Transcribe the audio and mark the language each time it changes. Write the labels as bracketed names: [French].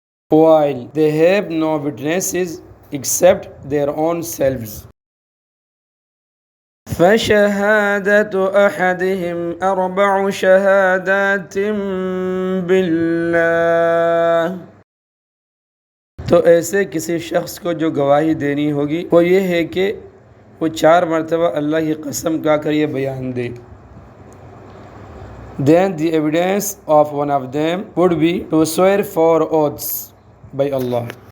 [English] While they have no witnesses except their own selves. [Arabic] فَشَهَادَةُ أَحَدِهِمْ أَرْبَعُ شَهَادَاتٍ بِاللَّهِ، [Urdu] تو ایسے کسی شخص کو جو گواہی دینی ہوگی وہ یہ ہے کہ وہ 4 مرتبہ اللہ کی قسم کھا کر یہ بیان دے. [English] Then the evidence of one of them would be to swear 4 oaths by Allah.